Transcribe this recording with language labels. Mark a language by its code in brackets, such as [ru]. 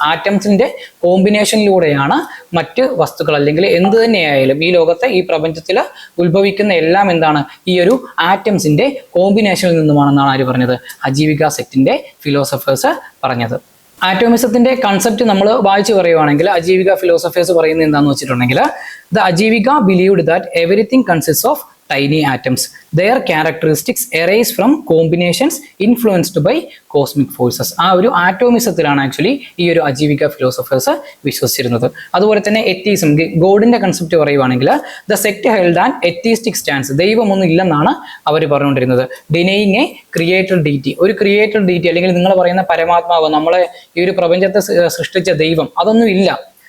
[ml] ആറ്റംസിന്റെ കോമ്പിനേഷനിലൂടെയാണ് മറ്റ് വസ്തുക്കൾ അല്ലെങ്കിൽ എന്ത് തന്നെയായാലും ഈ ലോകത്തെ ഈ പ്രപഞ്ചത്തിൽ ഉത്ഭവിക്കുന്ന എല്ലാം എന്താണ്, ഈ ഒരു ആറ്റംസിന്റെ കോമ്പിനേഷനിൽ നിന്നുമാണെന്നാണ് ആര് പറഞ്ഞത്, അജീവിക സെക്റ്റിന്റെ ഫിലോസഫേഴ്സ് പറഞ്ഞത്. ആറ്റോമിസത്തിന്റെ കൺസെപ്റ്റ് നമ്മൾ വായിച്ചു പറയുവാണെങ്കിൽ അജീവിക ഫിലോസഫേഴ്സ് പറയുന്നത് എന്താണെന്ന് വെച്ചിട്ടുണ്ടെങ്കിൽ, [en] The Ajivika believed that everything consist of tiny atoms. Their characteristics arise from combinations influenced by cosmic forces. [ml] ആ ഒരു ആറ്റോമിസത്തിലാണ് ആക്ച്വലി ഈ ഒരു അജീവിക ഫിലോസഫേഴ്സ് വിശ്വസിച്ചിരുന്നത്. അതുപോലെ തന്നെ എത്തീസം, ഗോഡിന്റെ കൺസെപ്റ്റ് പറയുവാണെങ്കിൽ [en] The sect held an atheistic stance. [ml] ദൈവമൊന്നും ഇല്ലെന്നാണ് അവർ പറഞ്ഞുകൊണ്ടിരുന്നത്. [en] denying a created deity, [ml] ഒരു ക്രിയേറ്റഡ് ഡീറ്റി അല്ലെങ്കിൽ നിങ്ങൾ പറയുന്ന പരമാത്മാവ്, നമ്മളെ ഈ ഒരു പ്രപഞ്ചത്തെ സൃഷ്ടിച്ച ദൈവം, അതൊന്നും ഇല്ല.